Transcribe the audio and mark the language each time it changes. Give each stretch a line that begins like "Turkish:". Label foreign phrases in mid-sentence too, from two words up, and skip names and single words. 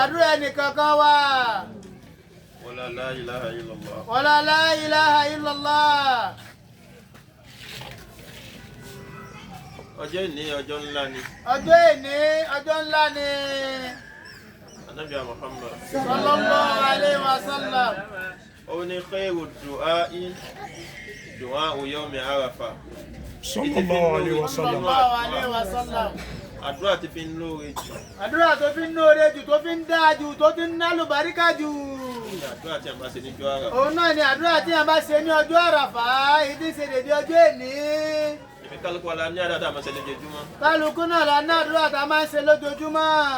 Yoruba: gbàdúrà ẹnìkọ̀ọ̀kan wa.
Arabic: والله لا إله إلا الله. والله لا إله إلا الله.
Yoruba: ọjọ́ ìní ọjọ́ ńlá ni. ọjọ́ ìní ọjọ́ ńlá ni. Ànábì Muhammad
Arabic: صلى الله عليه وسلم. ó ní خير الدعاء دعاء يوم عرفة. صلى الله عليه وسلم. صلى الله عليه وسلم.
Yoruba: àdúrà ti fi ń lóore jù. àdúrà tó fi ń lóore jù tó fi ń dáa jù tó fi ń nálùbáríkà jù. àdúrà tí a bá ṣe níjọ́ Àràfà. òun náà ni àdúrà tí a bá ṣe ní ọjọ́ Àràfà ìdí ṣe dédé ọjọ́ èní. èmi kálukú ala ní àdúrà tá a máa ṣe lójoojúmọ́. kálukú náà la ní àdúrà tá a máa ń ṣe lójoojúmọ́.